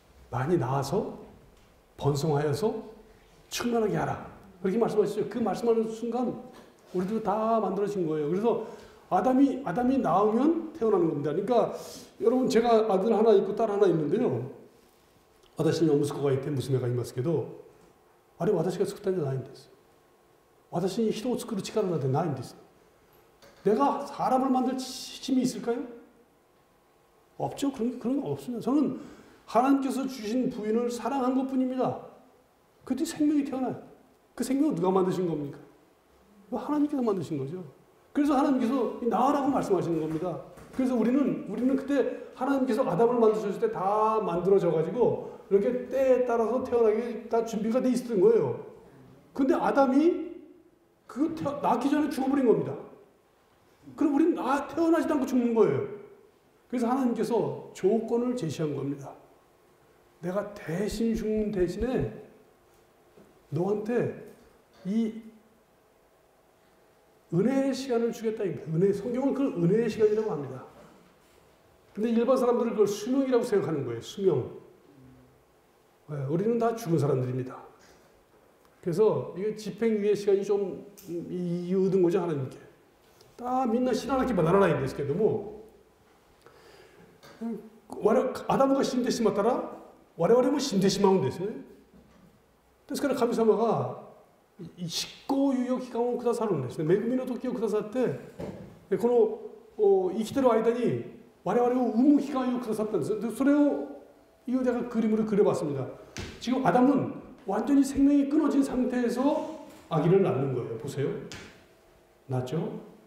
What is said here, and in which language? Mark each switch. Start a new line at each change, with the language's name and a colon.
Korean: 많이 낳아서 번성하여서 충만하게 하라. 그렇게 말씀하시죠. 그 말씀하는 순간 우리도 다 만들어진 거예요. 그래서 아담이 낳으면 태어나는 겁니다. 그러니까 여러분 제가 아들 하나 있고 딸 하나 있는데요.
Japanese: 私にお息子がいて娘がいますけど、あれは私が作ったんじゃないんです。私に人を作る力なんてないんです。
Korean: 내가 사람을 만들 힘이 있을까요? 없죠. 그런 거 없습니다. 저는 하나님께서 주신 부인을 사랑한 것뿐입니다. 그때 생명이 태어나요. 그 생명은 누가 만드신 겁니까? 하나님께서 만드신 거죠. 그래서 하나님께서 나으라고 말씀하시는 겁니다. 그래서 우리는 그때 하나님께서 아담을 만드셨을 때 다 만들어져 가지고 이렇게 때에 따라서 태어나기 다 준비가 돼 있었던 거예요. 근데 아담이 낳기 전에 죽어버린 겁니다. 그럼 우리는 태어나지도 않고 죽는 거예요. 그래서 하나님께서 조건을 제시한 겁니다. 내가 대신 죽는 대신에 너한테 이 은혜의 시간을 주겠다. 성경은 그걸 은혜의 시간이라고 합니다. 근데 일반 사람들은 그걸 수명이라고 생각하는 거예요. 수명. 우리는 다 죽은 사람들입니다. 그래서 이게 집행유예 시간이 좀 얻은 거죠, 하나님께.
Japanese: 다 민나 신하나키 바나나나인ですけども アダムが死んでしまったら我々も死んでしまうんですね。ですから神様が執行猶予期間をくださるんですね。恵みの時をくださって、この生きてる間に我々を産む期間をくださったんです。
Korean: でそれを 이거 제가 그림으로 그려봤습니다. 지금 아담은 완전히 생명이 끊어진 상태에서 아기를 낳는 거예요. 보세요. 낳죠?